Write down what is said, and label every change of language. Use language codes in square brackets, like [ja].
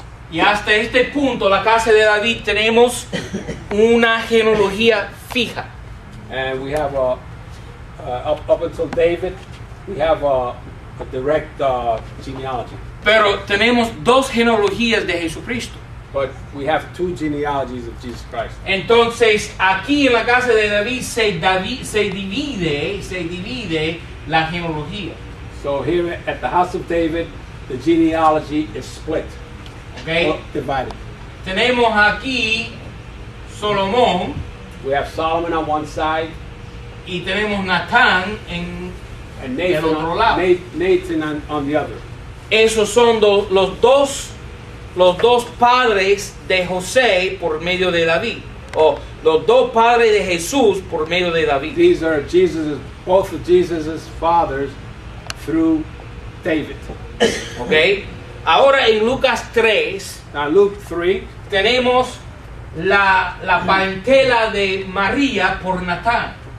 [es] Y hasta este punto, la casa de David, tenemos una genealogía fija. [en] and we have up until David, we have a direct genealogy. [es] Pero tenemos dos genealogías de Jesucristo. [en] But we have two genealogies of Jesus Christ. [es] Entonces, aquí en la casa de David se divide la genealogía. [en] So here at the house of David, the genealogy is split, ¿Okay? or divided. [es] Tenemos aquí Salomón [en] We have Solomon on one side [es] y tenemos Natán en [en] and [es] Del [en] Nathan, [es] otro lado. [en] Nathan on the other. [es] esos son los dos padres de José por medio de David, o los dos padres de Jesús por medio de David. [en] These are both of Jesus's fathers through David. [es] ¿Ok? Ahora en Lucas 3 [en] Now Luke 3, [es] tenemos la parentela de María por Natán.